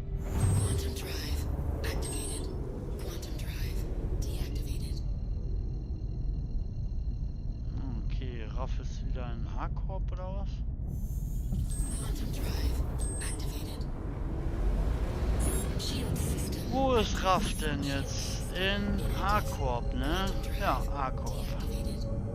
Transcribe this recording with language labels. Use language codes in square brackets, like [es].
[en] Quantum drive activated. Quantum drive deactivated. [de] Okay, Raff ist wieder ein A-Korb oder was? [en] Quantum drive activated. Shield system. [de] Wo ist Raff denn jetzt? In A-Korb, ne? Ja, A-Korb. [en] Deactivated.